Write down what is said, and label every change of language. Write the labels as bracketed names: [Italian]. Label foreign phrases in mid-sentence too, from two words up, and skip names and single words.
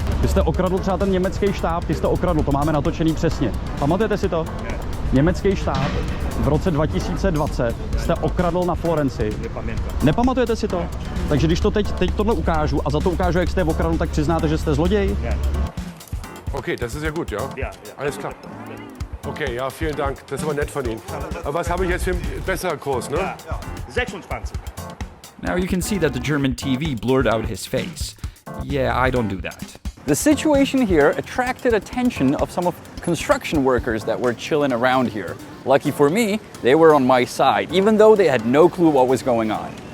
[Czech] Vy jste okradl třeba ten německý štáb, ty jste okradl, to máme natočený přesně. Pamatujete si to? Ne. Německý štáb v roce 2020 jste okradl na Florenci. Nepamatujete si to? Takže když to teď tohle ukážu a za to ukážu, jak jste okradl, tak přiznáte, že jste zloděj? Ne. [German] Okay, das ist ja gut, ja? Ja. Alles klar. Okay, ja, vielen Dank. Das ist aber nett von Ihnen. Aber was habe ich jetzt für einen besseren Kurs, ne? Ja. 26. [English] Now you can see that the German TV blurred out his face. Yeah, I don't do that. The situation here attracted attention of some of construction workers that were chilling around here. Lucky for me, they were on my side, even though they had no clue what was going on.